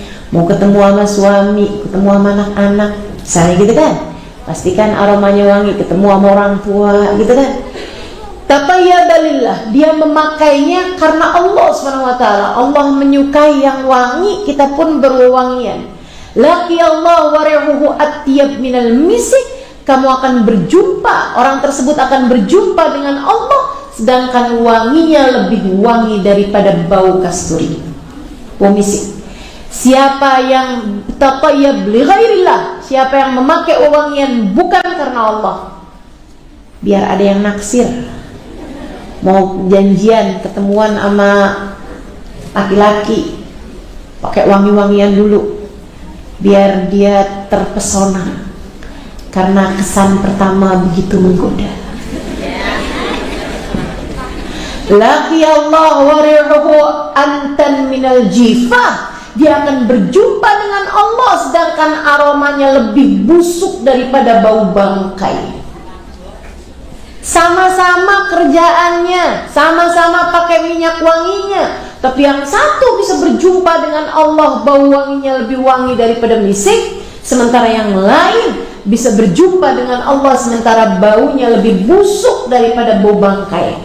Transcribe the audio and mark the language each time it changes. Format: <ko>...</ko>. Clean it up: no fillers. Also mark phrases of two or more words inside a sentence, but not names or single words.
<id>Mau ketemu sama suami, ketemu sama anak-anak, misalnya gitu kan, pastikan aromanya wangi. Ketemu sama orang tua gitu kan,</id> <ar>تطيب لله,</ar> <id>dia memakainya karena</id> <ar>الله سبحانه وتعالى.</ar> <id>Allah menyukai yang wangi, kita pun berwewangian.</id> <ar>لقي الله وريحه أطيب من المسك.</ar> <id>Kamu akan berjumpa, orang tersebut akan berjumpa dengan Allah, sedangkan wanginya lebih wangi daripada bau kasturi, bau misik. Siapa yang</id> <ar>تطيب لغير الله,</ar> <id>siapa yang memakai wewangian bukan karena Allah, biar ada yang naksir, mau janjian ketemuan sama laki-laki, pakai wangi-wangian dulu biar dia terpesona karena kesan pertama begitu menggoda.</id> <ar>لقي الله وريحه أنتن من الجيفة,</ar> <id>dia akan berjumpa dengan Allah sedangkan aromanya lebih busuk daripada bau bangkai. Sama-sama kerjaannya, sama-sama pakai minyak wanginya, tapi yang satu bisa berjumpa dengan Allah, bau wanginya lebih wangi daripada misik, sementara yang lain bisa berjumpa dengan Allah sementara baunya lebih busuk daripada bau bangkai.</id>